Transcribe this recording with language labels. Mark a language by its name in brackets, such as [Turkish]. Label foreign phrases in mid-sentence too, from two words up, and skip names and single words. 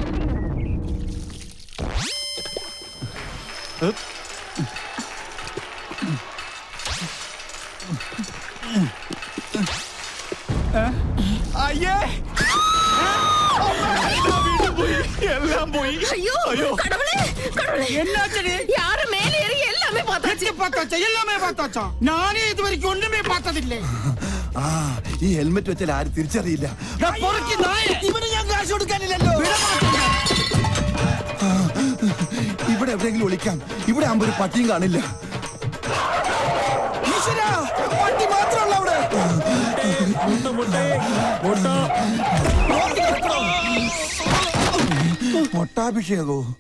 [Malayalam] ഉപ്പ്. അയ്യേ വീണ്ടും പോയി, എല്ലാം പോയി. [Tamil] ஐயோ [Malayalam] അയ്യോ. [Tamil] கடவுளே கடவுளே என்னாச்சு யாரு மேலே ஏறி எல்லாமே பார்த்தாச்சு பார்த்தாச்சா எல்லாமே பார்த்தாச்சா நானே இது வரைக்கும் ஒண்ணுமே பார்த்ததில்லை [Malayalam] ആ ഈ ഹെൽമെറ്റ് വെച്ചാൽ ആരും തിരിച്ചറിയില്ല ഇവന് ഞാൻ കാശ് കൊടുക്കാനില്ലല്ലോ ഇവിടെ എവിടെയെങ്കിലും ഒളിക്കാം ഇവിടെ ആകുമ്പോ ഒരു പട്ടിയും കാണില്ല ഈശ്വരാ, പട്ടി മാത്രമല്ല അവിടെ മൊട്ടാഭിഷേകോ